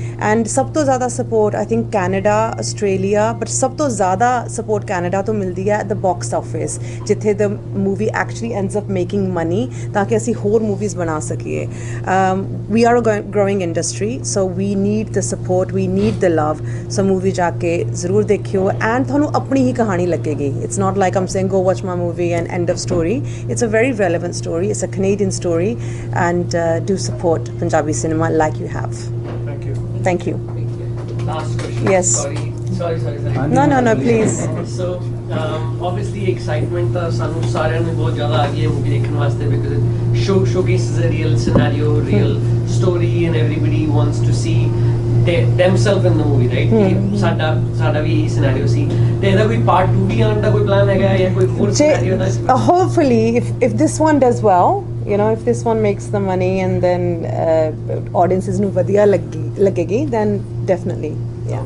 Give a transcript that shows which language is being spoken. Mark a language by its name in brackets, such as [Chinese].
[English] And [Punjabi] ਸਭ ਤੋਂ ਜ਼ਿਆਦਾ support [English] I think Canada, Australia, but ਸਭ ਤੋਂ ਜ਼ਿਆਦਾ ਸਪੋਰਟ Canada ਤੋਂ [Punjabi] ਮਿਲਦੀ ਹੈ [English] at the box office, [Punjabi] ਜਿੱਥੇ [English] the movie actually ends up making money, [Punjabi] ਤਾਂ ਕਿ ਅਸੀਂ ਹੋਰ [English] movies [Punjabi] ਬਣਾ ਸਕੀਏ. [English] We are a growing industry, so we need the support, we need the love. [Punjabi] So movie ਜਾ ਕੇ ਜ਼ਰੂਰ ਦੇਖਿਓ [English] and [Punjabi] ਤੁਹਾਨੂੰ ਆਪਣੀ ਹੀ ਕਹਾਣੀ ਲੱਗੇਗੀ. [English] It's not like I'm saying go watch my movie and end of story. It's a very relevant story, it's a Canadian story, and do support Punjabi cinema like you have. Thank you. Thank you. Last question. Yes. Sorry. No, please. So obviously excitement [Punjabi] ਤਾਂ ਸਾਨੂੰ ਸਾਰਿਆਂ ਨੂੰ ਬਹੁਤ ਜ਼ਿਆਦਾ ਆ ਗਈ ਹੈ movie ਦੇਖਣ ਵਾਸਤੇ, [English] because it showcases a real scenario, real story, and everybody wants to see themselves in the movie, right? [Punjabi] ਕਿ ਸਾਡਾ ਵੀ ਇਹ scenario ਸੀ, ਤੇ ਇਹਦਾ ਕੋਈ part 2 ਵੀ ਆਉਣ ਦਾ ਕੋਈ plan ਹੈਗਾ ਜਾਂ ਕੋਈ ਹੋਰ scenario ਦਾ? [English] Hopefully, if this one does well, you know, if this one makes the money and then audiences [Punjabi] ਨੂੰ ਵਧੀਆ ਲੱਗੇਗੀ, [English] then definitely, yeah.